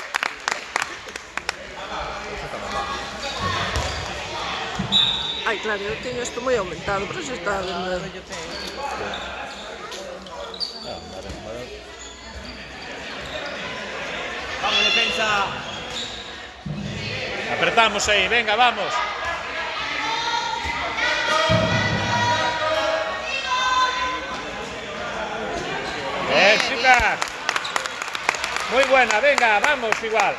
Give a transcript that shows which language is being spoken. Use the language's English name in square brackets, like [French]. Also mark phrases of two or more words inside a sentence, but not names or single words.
[Galician] Ai, claro, eu teño isto moi aumentado, pero se está vendo. [Spanish] Vamos, defensa. Apretamos ahí, venga, vamos. Bien, chicas. Muy buena, venga, vamos igual.